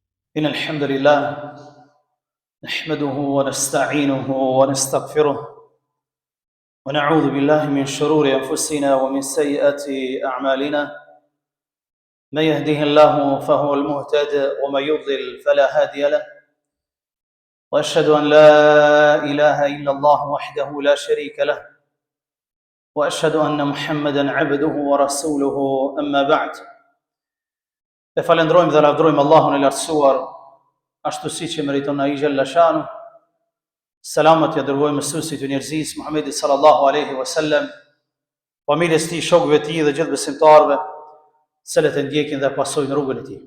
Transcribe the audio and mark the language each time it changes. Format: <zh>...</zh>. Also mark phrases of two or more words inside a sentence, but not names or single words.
<ar>إن الحمد لله نحمده ونستعينه ونستغفره ونعوذ بالله من شرور أنفسنا ومن سيئات أعمالنا من يهده الله فهو المهتد ومن يضلل فلا هادي له وأشهد أن لا إله إلا الله وحده لا شريك له وأشهد أن محمدا عبده ورسوله أما بعد.</ar> <sq>E falendrojmë dhe lavdrojmë Allahun e lartësuar, ashtu siç e meriton ai</sq> <ar>جل شأنه.</ar> <sq>Selamat ja dërgojmë mësuesit të njerëzisë Muhamedit</sq> <ar>صلى الله عليه وسلم,</ar> <sq>familjes tij, shokëve të tij dhe gjithë besimtarëve, cilët e ndjekin dhe pasojnë rrugën e tij.</sq>